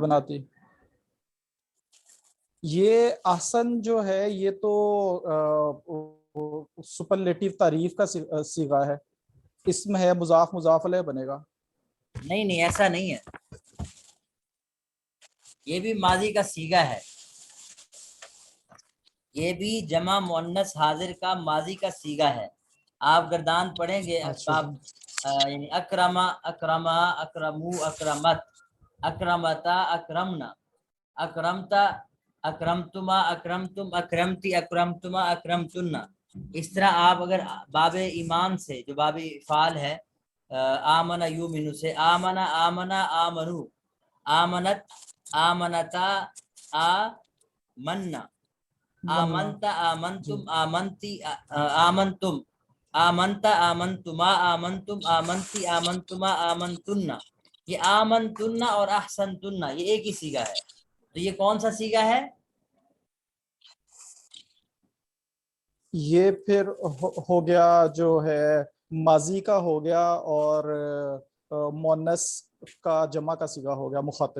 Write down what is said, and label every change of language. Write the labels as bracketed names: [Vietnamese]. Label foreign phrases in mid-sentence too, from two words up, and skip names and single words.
[Urdu] بناتی, یہ احسن جو ہے یہ تو سپرلیٹیو تعریف کا صیغہ ہے, اسم ہے مضاف مضاف الیہ بنے گا. نہیں ایسا نہیں ہے, یہ بھی ماضی کا صیغہ ہے, یہ بھی جمع مؤنث حاضر کا ماضی کا صیغہ ہے. آپ گردان پڑھیں گے اچھا آپ یعنی [Arabic] اکرما اکرما اکرمو اکرمت اکرمتا اکرمنا اکرمتا اکرمتما اکرمتم اکرمتی اکرمتما اکرمتن. [Urdu] اس طرح آپ اگر باب ایمان سے جو باب افعال ہے آمن یومن سے [Arabic] آمنا آمنا آمنو آمنت آمنتا آمنا آمنت آمنتم آمنتی آمنتم آمنت آمنتما آمنتم آمنتی آمنتما آمنتن. [Urdu] یہ آمنتن اور احسنتن یہ ایک ہی صیغہ ہے. تو یہ کون سا صیغہ ہے؟ یہ پھر ہو گیا جو ہے ماضی کا ہو گیا اور مؤنث کا جمع کا صیغہ ہو گیا مخاطب.